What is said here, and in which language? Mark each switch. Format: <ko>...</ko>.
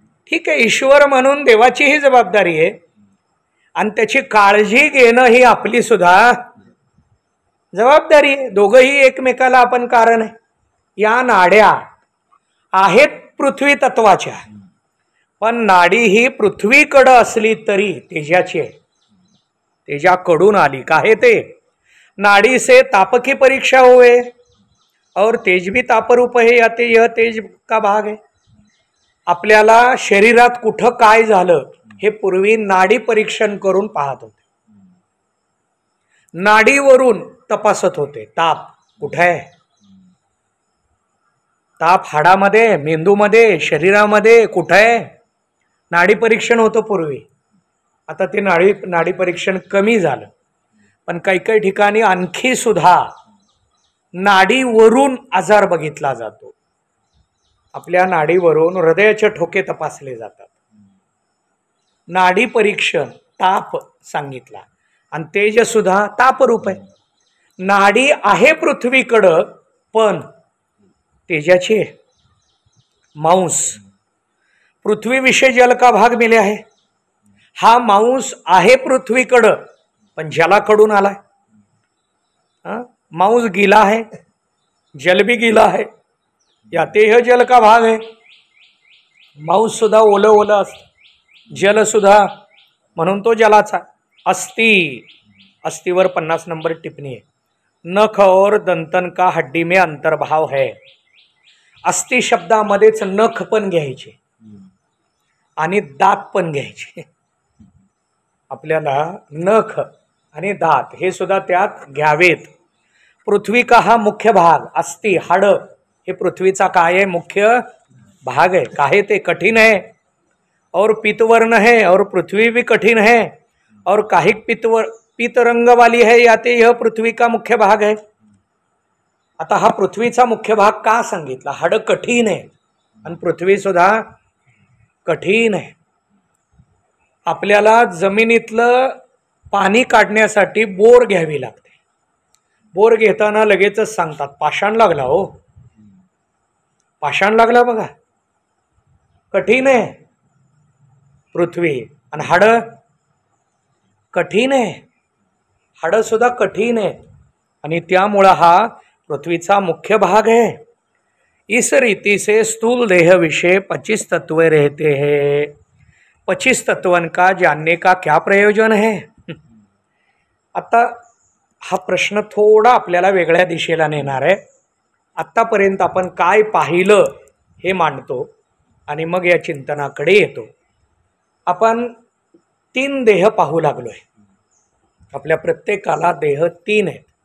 <mr>ठीक आहे, ईश्वर म्हणून देवाची ही जबाबदारी आहे, आणि त्याची काळजी घेणं ही आपली सुद्धा जबाबदारी आहे. दोघंही एकमेकाला आपण कारण आहे. या नाड्या आहेत पृथ्वी तत्वाच्या, पण नाडी ही पृथ्वीकडं असली तरी तेजाची आहे. तेजाकडून आली. काहे ते?</mr> <hi>नाडी से ताप की परीक्षा हुए और तेज भी तापरूप है. याते यह तेज का भाग है.</hi> <mr>आपल्याला शरीरात कुठं काय झालं हे पूर्वी नाडी परीक्षण करून पाहत होते. नाडीवरून तपासत होते. ताप कुठं आहे? ताप हाडामध्ये, मेंदूमध्ये, शरीरामध्ये कुठं आहे? नाडी परीक्षण होतं पूर्वी. आता ते नाडी परीक्षण कमी झालं, पण काही काही ठिकाणी आणखी सुद्धा नाडीवरून आजार बघितला जातो. आपल्या नाडीवरून हृदयाचे ठोके तपासले जातात. नाडी परीक्षण ताप सांगितला, आणि तेज सुद्धा तापरूप आहे. नाडी आहे पृथ्वीकडं, पण तेजाची मांस. पृथ्वीविषयी</mr> <hi>जल का भाग मिले</hi> <mr>आहे. हा मांस आहे पृथ्वीकडं, पण जलाकडून आलाय.</mr> <hi>मांस गिला है, जल भी गिला है. याते यह जल का भाग है.</hi> <mr>मांस सुद्धा ओलं ओलं असतं, जल सुद्धा, म्हणून तो जलाचा. अस्थि, अस्थिवर 50 नंबर टिप्पणी आहे.</mr> <hi>नख और दंतन का हड्डी में अंतर्भाव है.</hi> <mr>अस्थि शब्दामध्येच नख पण घ्यायचे आणि दात पण घ्यायचे. आपल्याला नख आणि दात हे सुद्धा त्यात घ्यावेत.</mr> <hi>पृथ्वी का हा मुख्य भाग.</hi> <mr>अस्थि, हाड हे पृथ्वीचा काय आहे? मुख्य भाग आहे. काहे ते?</mr> <hi>कठीण है और पित्तवर्ण है, और पृथ्वी भी कठीण है.</hi> <mr>और काही</mr> <hi>पीतरंग वाली है याते यह पृथ्वी का मुख्य भाग है.</hi> <mr>आता हा पृथ्वीचा मुख्य भाग का सांगितला? हाड कठीण आहे आणि पृथ्वी सुद्धा कठीण आहे. आपल्याला जमिनीतलं पाणी काढण्यासाठी बोर घ्यावी लागते. बोर घेताना लगेचच सांगतात पाषाण लागला हो, पाषाण लागला बघा. कठीण आहे पृथ्वी आणि हाड कठीण आहे, हाड सुद्धा कठीण आहे आणि त्यामुळं हा पृथ्वीचा मुख्य भाग है.</mr> <hi>इस रीति से स्थूल देह विषय 25 तत्व रहते हैं. 25 तत्वन का जानने का क्या प्रयोजन है?</hi> <mr>आता हा प्रश्न थोडा आपल्याला वेगळ्या दिशेला नेणार आहे. आत्तापर्यंत आपण काय पाहिलं हे मांडतो आणि मग या चिंतनाकडे येतो. आपण 3 देह पाहू लागलोय. आपल्या प्रत्येकाला देह 3 आहेत.</mr>